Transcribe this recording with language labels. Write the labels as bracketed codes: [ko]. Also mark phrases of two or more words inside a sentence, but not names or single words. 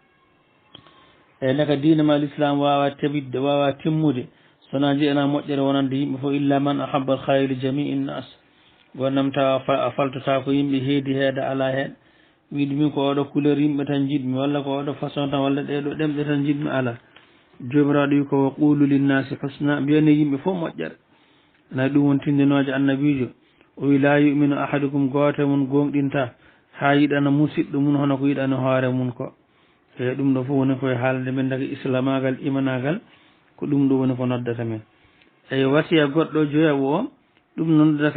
[ff] e ndeka diine ma l'islam wawa teɓidde wawa timmude sona jiyana moƴƴere wonande yimɓe fof [ar] إلا من أحب الخير جميع الناس [ff] gonnam tawa a faltota ko yimɓe heedi heede ala hen wiide min ko oɗo couleur yimɓe tan jiɗmi walla ko oɗo façon tan walla ɗeɗo ɗemɗe tan jiɗmi ala jomiraɗo wi ko [ar] وقولوا للناس حسنا [ff] mbiyane yimɓe fof moƴƴere nayi ɗum won tindinoje annabijo o wi [ar] لا يؤمن أحدكم [ff] goote mum gonɗinta ha yiɗana musidɗo mum hono ko yiɗani hoore mum ko e ɗum ɗo fof woni koye haalde men daga islamagal imanagal ko ɗum ɗo woni ko noddata men eyi wasiya goɗɗo joyaɓo o ɗum noddata